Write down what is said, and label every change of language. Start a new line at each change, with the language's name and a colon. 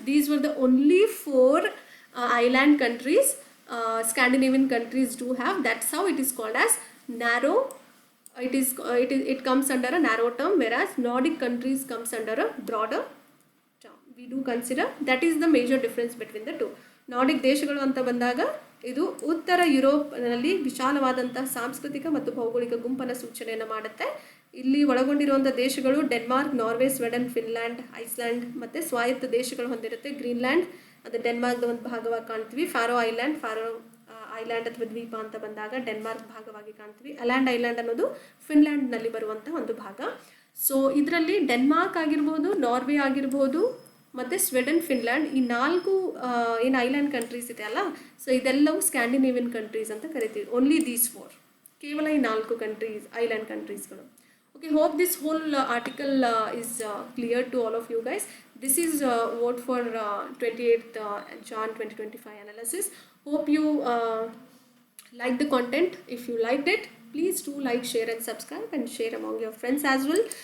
English: These were the only 4 island countries Scandinavian countries do have. That's how it is called as narrow. It comes under a narrow term, whereas Nordic countries comes under a broader term. We do consider that is the major difference between the two.
Kannada: Nordic ದೇಶಗಳು ಅಂತ ಬಂದಾಗ ಇದು ಉತ್ತರ ಯುರೋಪ್ನಲ್ಲಿ ವಿಶಾಲವಾದಂತಹ ಸಾಂಸ್ಕೃತಿಕ ಮತ್ತು ಭೌಗೋಳಿಕ ಗುಂಪನ್ನು ಸೂಚನೆಯನ್ನು ಮಾಡುತ್ತೆ. ಇಲ್ಲಿ ಒಳಗೊಂಡಿರುವಂಥ ದೇಶಗಳು Denmark, Norway, Sweden, Finland, Iceland ಮತ್ತು ಸ್ವಾಯತ್ತ ದೇಶಗಳು ಹೊಂದಿರುತ್ತೆ. ಗ್ರೀನ್ಲ್ಯಾಂಡ್ ಅದು ಡೆನ್ಮಾರ್ಕ್ದ ಒಂದು ಭಾಗವಾಗಿ ಕಾಣ್ತೀವಿ. ಫಾರೋ ಐಲ್ಯಾಂಡ್ ಅಥವಾ ದ್ವೀಪ ಅಂತ ಬಂದಾಗ ಡೆನ್ಮಾರ್ಕ್ ಭಾಗವಾಗಿ ಕಾಣ್ತೀವಿ. ಅಲ್ಯಾಂಡ್ ಐಲ್ಯಾಂಡ್ ಅನ್ನೋದು ಫಿನ್ಲ್ಯಾಂಡ್ನಲ್ಲಿ ಬರುವಂಥ ಒಂದು ಭಾಗ. ಸೊ ಇದರಲ್ಲಿ ಡೆನ್ಮಾರ್ಕ್ ಆಗಿರ್ಬೋದು, ನಾರ್ವೆ ಆಗಿರ್ಬೋದು ಮತ್ತು ಸ್ವೀಡನ್, ಫಿನ್ಲ್ಯಾಂಡ್, ಈ 4 ಏನು ಐಲ್ಯಾಂಡ್ ಕಂಟ್ರೀಸ್ ಇದೆ ಅಲ್ಲ, ಸೊ ಇದೆಲ್ಲವೂ ಸ್ಕ್ಯಾಂಡಿನೇವಿಯನ್ ಕಂಟ್ರೀಸ್ ಅಂತ ಕರಿತೀವಿ.
English: only these
Kannada: 4, ಕೇವಲ ಈ 4 countries island ಕಂಟ್ರೀಸ್ಗಳು.
English: Okay, hope this whole article is clear to all of you guys. This is vote for 28th Jan 2025 analysis. Hope you like the content. If you liked it, please do like, share and subscribe, and share among your friends as well.